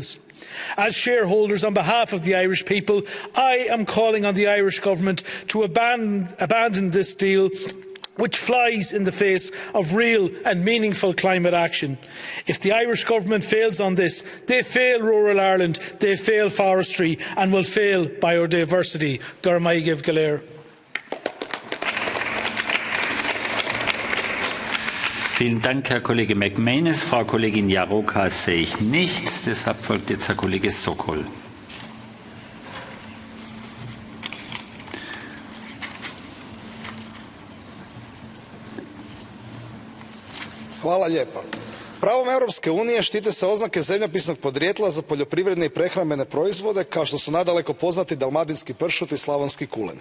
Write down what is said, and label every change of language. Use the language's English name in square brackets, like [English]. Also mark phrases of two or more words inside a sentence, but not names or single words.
[English] As shareholders on behalf of the Irish people, I am calling on the Irish government to abandon this deal which flies in the face of real and meaningful climate action. If the Irish government fails on this, they fail rural Ireland, they fail forestry and will fail biodiversity. [Irish] Gormaigev Galer. [German] Vielen Dank, Herr Kollege McManus. Frau Kollegin Járóka sehe ich nicht. Deshalb folgt jetzt Herr Kollege Sokol. [Croatian] Hvala lijepa. Pravom Europske unije štite se oznake zemljopisnog podrijetla za poljoprivredne i prehrambene proizvode kao što su nadaleko poznati dalmatinski pršut i slavonski kulen.